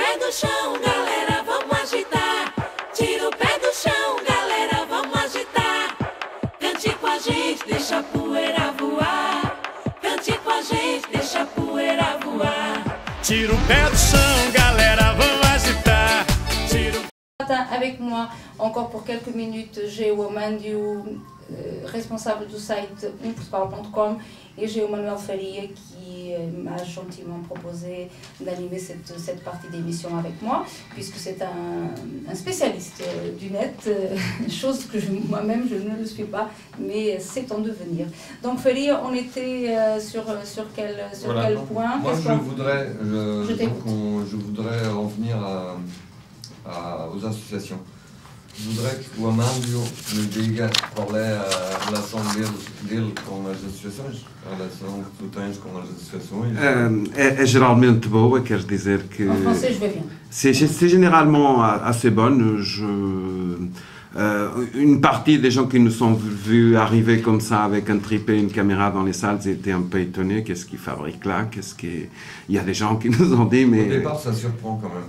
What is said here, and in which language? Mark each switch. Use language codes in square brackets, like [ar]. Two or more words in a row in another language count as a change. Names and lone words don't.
[pt] do chão, galera, vamos agitar. Tira o pé do chão, galera, vamos agitar. Cante com a gente, deixa a poeira voar. Cante com a gente, deixa a poeira voar. Tira o pé do chão, galera, vamos agitar. [fr] Avec moi, encore pour quelques minutes, j'ai Mandio, responsable du site unportugal.com, et j'ai Manuel Faria qui m'a gentiment proposé d'animer cette partie d'émission avec moi, puisque c'est un spécialiste du net, chose que moi-même je ne le suis pas, mais c'est en devenir. Donc Faria, on était sur quel point? Moi je voudrais revenir aux associations. Je voudrais que [pt] o Amandio me diga qual é a relação dele com as associações, a relação que tu tens com as associações. É geralmente boa, quer dizer que... [fr] En français, je vais bien. C'est généralement assez bonne. Une partie des gens qui nous sont vus arriver comme ça avec un tripé, une caméra dans les salles, étaient un peu étonnés. Qu'est-ce qu'ils fabriquent là? Il y a des gens qui nous ont dit, mais... Au départ, ça surprend quand même.